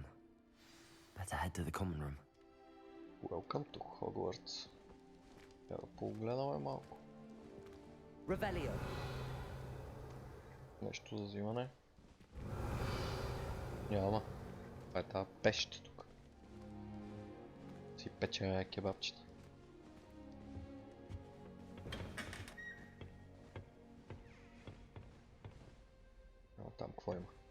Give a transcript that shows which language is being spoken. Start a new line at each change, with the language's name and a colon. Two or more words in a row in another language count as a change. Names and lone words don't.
English: Better head to the common room. Welcome to Hogwarts.
Bulgarian: Я да погледаме малко.
English: Revelio.
Bulgarian: Нещо за взимане. Няма. Това е тази пещ тук. Си пече кебабчета. Там какво има?